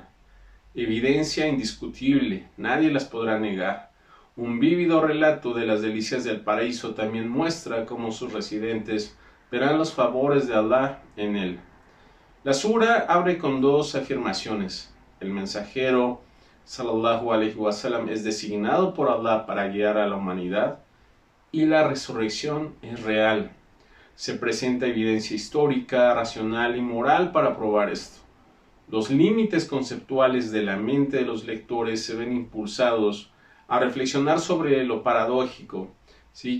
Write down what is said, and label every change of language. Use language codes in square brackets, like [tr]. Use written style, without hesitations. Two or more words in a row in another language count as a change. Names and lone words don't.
[es] Evidencia indiscutible, nadie las podrá negar. Un vívido relato de las delicias del paraíso también muestra cómo sus residentes verán los favores de Allah en él. La sura abre con 2 afirmaciones. El mensajero [ar] صلى الله عليه وسلم [es] es designado por Allah para guiar a la humanidad, y la resurrección es real. Se presenta evidencia histórica, racional y moral para probar esto. Los límites conceptuales de la mente de los lectores se ven impulsados a reflexionar sobre lo paradójico, ¿sí?